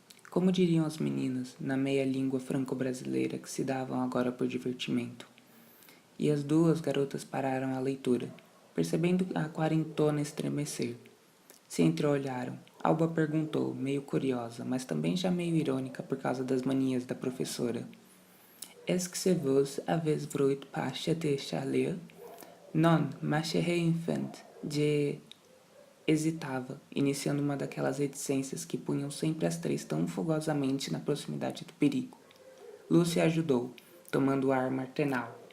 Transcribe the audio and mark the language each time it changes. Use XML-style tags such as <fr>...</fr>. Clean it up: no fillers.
<pt>Como diriam as meninas, na meia-língua franco-brasileira que se davam agora por divertimento. E as duas garotas pararam a leitura, percebendo a quarentona estremecer. Se entreolharam. Alba perguntou, meio curiosa, mas também já meio irônica por causa das manias da professora.</pt> <fr>Est-ce que vous avez vu par chez Charlie? Non, ma chère enfant, je...</fr> <pt>Hesitava, iniciando uma daquelas reticências que punham sempre as três tão fogosamente na proximidade do perigo. Lúcia ajudou, tomando o ar maternal.</pt>